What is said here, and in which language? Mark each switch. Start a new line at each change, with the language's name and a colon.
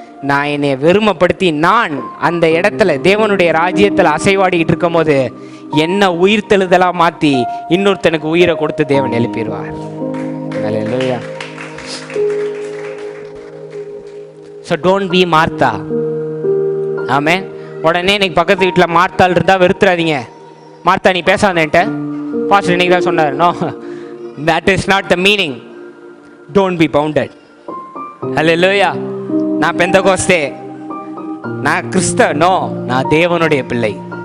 Tamil: நான் என்னை வெறுமைப்படுத்தி நான் அந்த இடத்துல தேவனுடைய ராஜ்யத்தில் அசைவாடிக்கிட்டு இருக்கும் போது என்ன உயிர் தெழுதலா மாற்றி இன்னொருத்தனுக்கு உயிரை கொடுத்து தேவன் எழுப்பிடுவார். ஹல்லேலூயா.
English: So don't be Martha.
Tamil: ஆமென். உடனே இன்னைக்கு பக்கத்து வீட்டில் மார்த்தாள் இருந்தால் வெறுத்துறாதீங்க. மார்த்தா நீ பேசாதேன்ட்ட பாஸ்டர் இன்னைக்கு தான் சொன்னார்.
English: No, that is not the meaning. Don't be bounded. Hallelujah.
Tamil: நான் பெந்தகோஸ்தே, நான் கிறிஸ்தவ, நோ, நான் தேவனுடைய பிள்ளை.